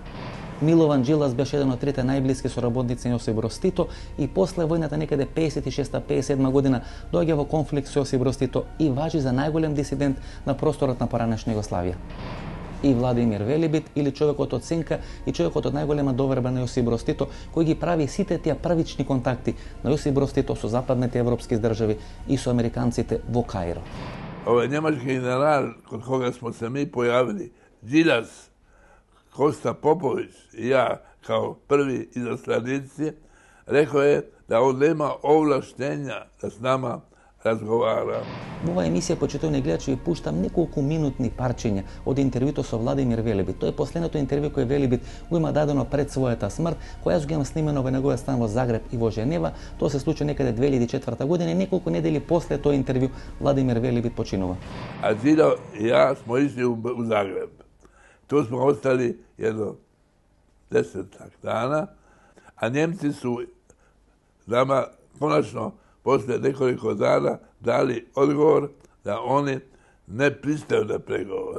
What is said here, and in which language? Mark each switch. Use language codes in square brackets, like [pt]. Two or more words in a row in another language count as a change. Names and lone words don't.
[mk] Милован Джилас беше еден од трите најблиски соработници на Јосип Броз Тито и после војната некаде 56-57 година доаѓа во конфликт со Јосип Броз Тито и важи за најголем дисидент на просторот на поранешна Југославија. И Владимир Велебит, или човекот од Сенка и човекот од најголема доверба на Јосип Броз Тито, кој ги прави сите тие првични контакти на Јосип Броз Тито со западните европски држави и со американците во Каиро. [hr] Ovaj njemački general kod koga smo se mi pojavili, Džilas, Kosta Popović i ja kao prvi izaslanici, rekao je da on nema ovlaštenja da s nama razgovara. [mk] Во оваа емисија, почитувани гледачи, ви пуштам неколку минутни парчиња од интервјуто со Владимир Велебит. Тоа е последното интервју кој Велебит го има дадено пред својата смрт, која го имам снимено во неговиот стан во Загреб и во Женева. Тоа се случи некаде 2004 година и неколку недели после тоа интервју Владимир Велебит починува. [hr] A Đilo i ja smo išli u Zagreb. Tu smo ostali jedno 10 dana, a Njemci su nama konačno posle nekoliko dana dali odgovor da oni ne pristaju na pregovore.